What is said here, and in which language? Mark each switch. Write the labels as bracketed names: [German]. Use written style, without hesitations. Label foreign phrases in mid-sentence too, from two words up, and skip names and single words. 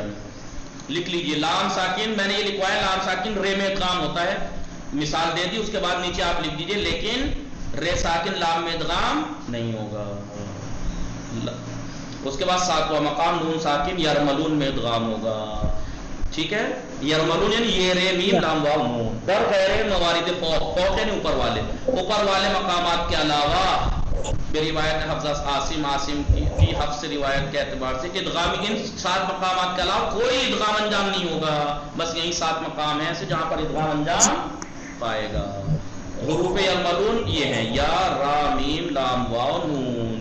[Urdu] لکھ لیجئے لام ساکن میں نے یہ لکھوایا لام ساکن رے میں ادغام ہوتا ہے, مثال دے دی اس کے بعد نیچے آپ لکھ دیجئے لیکن رے ساکن لام میں ادغام نہیں ہوگا. اس کے بعد ساتواں مقام نون ساکن یرملون میں ادغام ہوگا. ٹھیک ہے یرملون یعنی یہ رے میم لام واو نون [Persian] در غیر موارد فوق [Urdu] یعنی اوپر والے مقامات کے علاوہ بروایت حفظ عاصم کی حفظ روایت کے اعتبار سے ادغام ان 7 مقامات کے علاوہ کوئی ادغام انجام نہیں ہوگا. بس یہی 7 مقام ہیں ایسے جہاں پر ادغام انجام پائے گا. حروف یرملون یہ ہیں یا را میم لام واو نون.